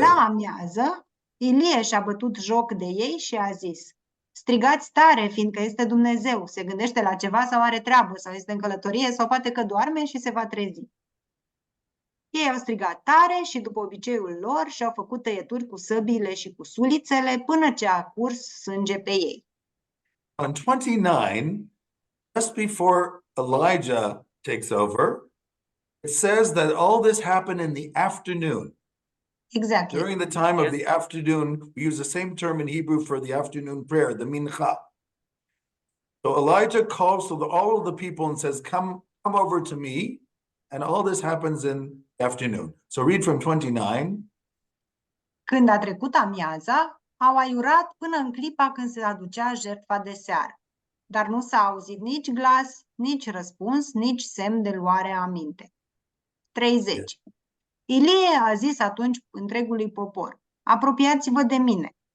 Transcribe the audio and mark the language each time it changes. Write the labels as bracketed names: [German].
[Romanian] La amiază, Ilie și-a bătut joc de ei și a zis: strigați tare, fiindcă este Dumnezeu, se gândește la ceva sau are treabă, sau este în călătorie, sau poate că doarme și se va trezi. Ei au strigat tare și, după obiceiul lor, și-au făcut tăieturi cu săbiile și cu sulițele până ce a curs sânge pe ei. [English] On 29, just before Elijah takes over, it says that all this happened in the afternoon. Exactly. During the time of the afternoon, we use the same term in Hebrew for the afternoon prayer, the mincha. So Elijah calls to all of the people and says, come over to me. And all this happens in the afternoon. So read from 29. [Romanian] Când a trecut amiaza, au aiurat până în clipa când se aducea jertfa de seară. Dar nu s-a auzit nici glas, nici răspuns, nici semn de luare aminte. 30. Ilie a zis atunci întregului popor: apropiați-vă de mine.